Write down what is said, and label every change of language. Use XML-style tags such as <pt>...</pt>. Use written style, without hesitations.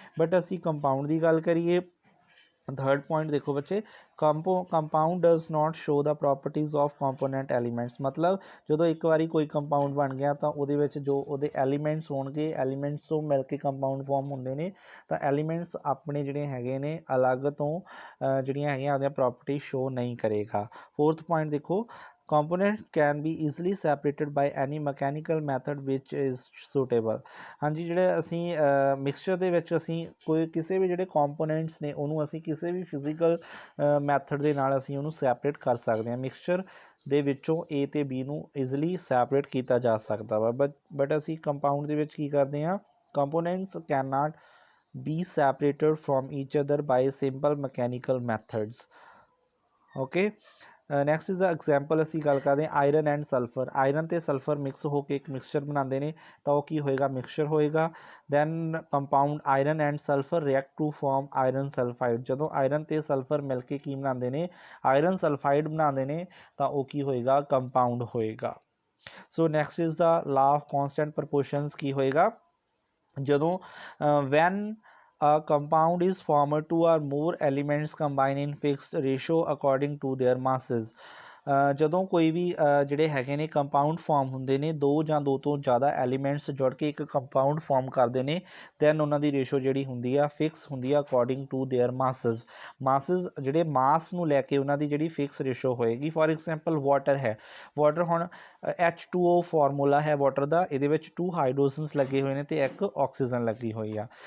<en>but</en> <pa>ਅਸੀਂ compound ਦੀ ਗੱਲ ਕਰੀਏ,</pa> <en>Third point ਦੇਖੋ ਬੱਚੇ, compound does not show the properties of component elements.</en> <pa>ਮਤਲਬ ਜਦੋਂ ਇੱਕ ਵਾਰੀ ਕੋਈ ਕੰਪਾਊਂਡ ਬਣ ਗਿਆ ਤਾਂ ਉਹਦੇ ਵਿੱਚ ਜੋ ਉਹਦੇ ਐਲੀਮੈਂਟਸ ਹੋਣਗੇ, ਐਲੀਮੈਂਟਸ ਤੋਂ ਮਿਲ ਕੇ ਕੰਪਾਊਂਡ ਫਾਰਮ ਹੁੰਦੇ ਨੇ, ਤਾਂ ਐਲੀਮੈਂਟਸ ਆਪਣੇ ਜਿਹੜੇ ਹੈਗੇ ਨੇ ਅਲੱਗ ਤੋਂ ਜਿਹੜੀਆਂ ਹੈਗੀਆਂ ਉਹਦੀਆਂ ਪ੍ਰੋਪਰਟੀ ਸ਼ੋ ਨਹੀਂ ਕਰੇਗਾ।</pa> <en>Fourth point ਦੇਖੋ, component can be easily separated by any mechanical method which is suitable।</en> <pa>ਹਾਂਜੀ, ਜਿਹੜੇ ਅਸੀਂ ਮਿਕਸਚਰ ਦੇ ਵਿੱਚ ਅਸੀਂ ਕੋਈ ਕਿਸੇ ਵੀ ਜਿਹੜੇ ਕੰਪੋਨੈਂਟਸ ਨੇ ਉਹਨੂੰ ਅਸੀਂ ਕਿਸੇ ਵੀ ਫਿਜ਼ੀਕਲ ਮੈਥਡ ਦੇ ਨਾਲ ਅਸੀਂ ਉਹਨੂੰ ਸੈਪਰੇਟ ਕਰ ਸਕਦੇ ਹਾਂ। ਮਿਕਸਚਰ ਦੇ ਵਿੱਚੋਂ ਏ ਅਤੇ ਬੀ ਨੂੰ ਈਜ਼ੀਲੀ ਸੈਪਰੇਟ ਕੀਤਾ ਜਾ ਸਕਦਾ ਵਾ, ਬਟ ਅਸੀਂ ਕੰਪਾਊਂਡ ਦੇ ਵਿੱਚ ਕੀ ਕਰਦੇ ਹਾਂ,</pa> <en>Components can not be separated from each other by simple mechanical methods. Okay, next is the example</en> <pa>ਅਸੀਂ ਗੱਲ ਕਰਦੇ ਹਾਂ</pa> <en>Iron and sulphur.</en> <pa>ਆਇਰਨ ਅਤੇ ਸਲਫਰ ਮਿਕਸ ਹੋ ਕੇ ਇੱਕ ਮਿਕਸਚਰ ਬਣਾਉਂਦੇ ਨੇ, ਤਾਂ ਉਹ ਕੀ ਹੋਏਗਾ, ਮਿਕਸਚਰ ਹੋਏਗਾ।</pa> <en>Then compound iron and sulphur react to form iron sulphide.</en> <pa>ਜਦੋਂ ਆਇਰਨ ਅਤੇ ਸਲਫਰ ਮਿਲ ਕੇ ਕੀ ਬਣਾਉਂਦੇ ਨੇ, ਆਇਰਨ ਸਲਫਾਈਡ ਬਣਾਉਂਦੇ ਨੇ, ਤਾਂ ਉਹ ਕੀ ਹੋਏਗਾ, ਕੰਪਾਊਂਡ ਹੋਏਗਾ।</pa> <en>so next is the law of constant proportions</en> <pa>ਕੀ ਹੋਏਗਾ, ਜਦੋਂ</pa> <en>when a compound is formed two or more elements combine in fixed ratio according to their masses।</en> <pa>ਜਦੋਂ ਕੋਈ ਵੀ ਜਿਹੜੇ ਹੈਗੇ ਨੇ ਕੰਪਾਊਂਡ ਫਾਰਮ ਹੁੰਦੇ ਨੇ, ਦੋ ਜਾਂ ਦੋ ਤੋਂ ਜ਼ਿਆਦਾ ਐਲੀਮੈਂਟਸ ਜੁੜ ਕੇ ਇੱਕ ਕੰਪਾਊਂਡ ਫਾਰਮ ਕਰਦੇ ਨੇ, ਦੈਨ ਉਹਨਾਂ ਦੀ ਰੇਸ਼ੋ ਜਿਹੜੀ ਹੁੰਦੀ ਆ ਫਿਕਸ ਹੁੰਦੀ ਆ</pa> <en>According to their masses.</en> <pa>Masses ਜਿਹੜੇ ਮਾਸ ਨੂੰ ਲੈ ਕੇ ਉਹਨਾਂ ਦੀ ਜਿਹੜੀ ਫਿਕਸ ਰੇਸ਼ੋ ਹੋਏਗੀ। ਫੋਰ ਐਗਜ਼ਾਮਪਲ ਵਾਟਰ ਹੈ, ਵਾਟਰ ਹੁਣ H2O ਫਾਰਮੂਲਾ ਹੈ ਵਾਟਰ ਦਾ, ਇਹਦੇ ਵਿੱਚ 2 ਹਾਈਡਰੋਜਨਸ ਲੱਗੇ ਹੋਏ ਨੇ ਅਤੇ 1 ਆਕਸੀਜਨ ਲੱਗੀ ਹੋਈ ਆ।</pa>